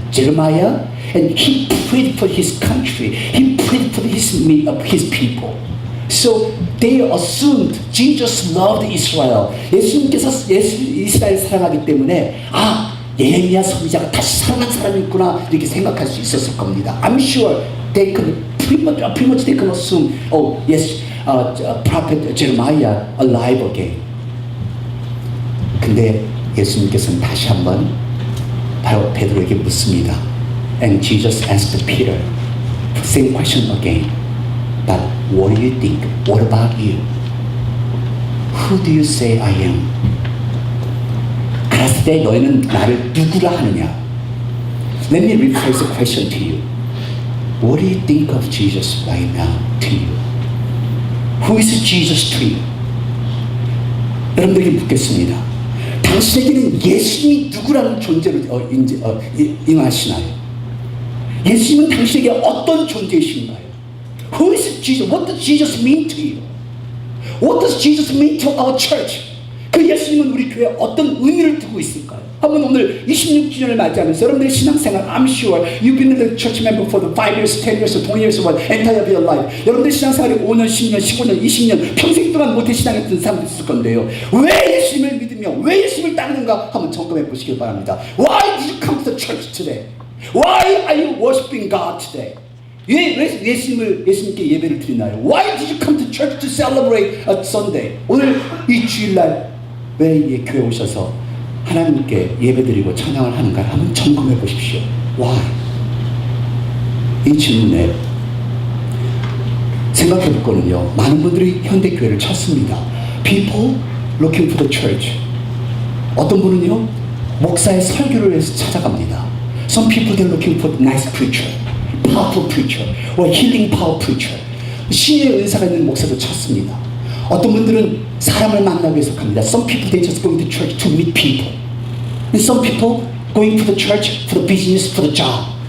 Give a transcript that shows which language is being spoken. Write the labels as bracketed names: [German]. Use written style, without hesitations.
[English] Jeremiah, and he prayed for his country. He prayed for his people. So they assumed Jesus loved Israel. [Korean] 예수님께서 이스라엘 사랑하기 때문에 예레미야 선지자가 다시 살아난 사람이구나 이렇게 생각할 수 있었을 겁니다. [English] I'm sure they could pretty much they could assume, oh yes, prophet Jeremiah alive again. [Korean] 근데 예수님께서는 다시 한번 바로 베드로에게 묻습니다. [English] And Jesus asked Peter, same question again. But what do you think? What about you? Who do you say I am? [Korean] 알았을 때 너희는 나를 누구라 하느냐? [English] Let me rephrase the question to you. What do you think of Jesus right now to you? Who is Jesus to you? [Korean] 여러분들에게 묻겠습니다. 당신에게는 예수님이 누구라는 존재로 임하시나요? 예수님은 당신에게 어떤 존재이신가요? [English] Who is Jesus? What does Jesus mean to you? What does Jesus mean to our church? [Korean] 그 예수님은 우리 교회에 어떤 의미를 두고 있을까요? 한번 오늘 26주년을 맞이하면서 여러분들의 신앙생활, [English] I'm sure you've been a church member for the 5 years, 10 years, 20 years, what entire of your life. [Korean] 여러분들 신앙생활이 5년, 10년, 15년, 20년 평생 동안 모태 신앙했던 사람도 있을 건데요. 왜 예수님을 믿으며 왜 예수님을 따르는가 한번 점검해 보시길 바랍니다. [English] Why did you come to the church today? Why are you worshiping God today? [Korean] 왜 예수님께 예배를 드리나요? [English] Why did you come to church to celebrate a Sunday? [Korean] 오늘 이 주일날 왜 교회 오셔서 하나님께 예배드리고 찬양을 하는가 한번 점검해 보십시오. [English] Why? [Korean] 이 질문에 생각해 볼 거는요. 많은 분들이 현대 교회를 찾습니다. [English] People looking for the church. [Korean] 어떤 분은요 목사의 설교를 위해서 찾아갑니다. [English] Some people they're looking for nice preacher, powerful preacher, or healing power preacher. [Korean] 신의 은사가 있는 목사도 찾습니다. 어떤 분들은 사람을 만나기 위해서 갑니다. [English] Some people they just going to church to meet people. And some people going to the church for the business, for the job.